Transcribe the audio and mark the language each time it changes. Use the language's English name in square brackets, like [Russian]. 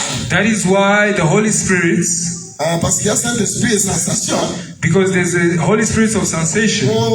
[English] That is why the Holy Spirit, [French] parce qu'il y a Saint-Esprit et sensation. [English] Because there's a Holy Spirit of sensation.